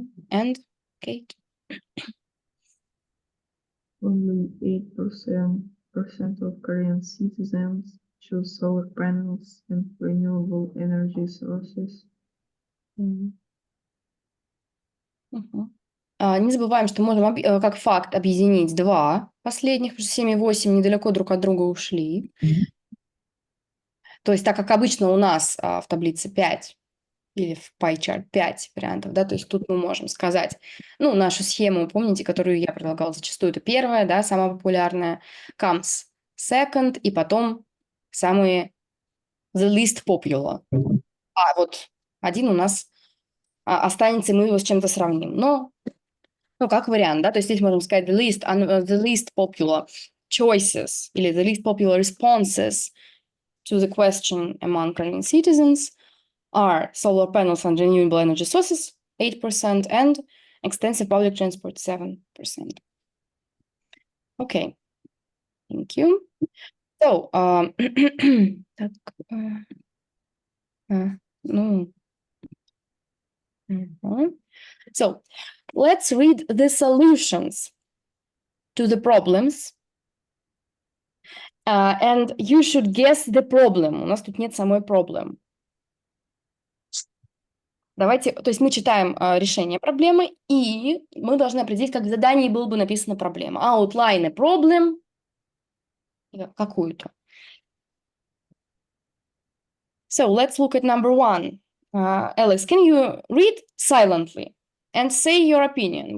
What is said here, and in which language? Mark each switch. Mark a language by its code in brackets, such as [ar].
[en] And Kate? Only 8% of Korean citizens choose solar panels and renewable energy sources. [ru] Не забываем, что можем как факт объединить 2 последних, потому что 7 и 8 недалеко друг от друга ушли. То есть так как обычно у нас в таблице 5 или в pie chart 5 вариантов, да, то есть тут мы можем сказать, ну, нашу схему, помните, которую я предлагала зачастую, это первая, да, самая популярная, [en] comes second, [ru] и потом самые [en] the least popular. [ru] А вот один у нас останется, и мы его с чем-то сравним. Но, ну, как вариант, да, то есть здесь можем сказать [en] the least popular choices или the least popular responses to the question among Korean citizens are solar panels and renewable energy sources, 8%, and extensive public transport, 7%. Okay, thank you. So, [ru] так, ну, [en] so let's read the solutions to the problems, and you should guess the problem. [ru] У нас тут нет самой проблем. Давайте, то есть мы читаем решение проблемы, и мы должны определить, как в задании было бы написана проблема. [en] Outline a problem [ru] какую-то. [en] So let's look at number one. Alice, can you read silently and say your opinion?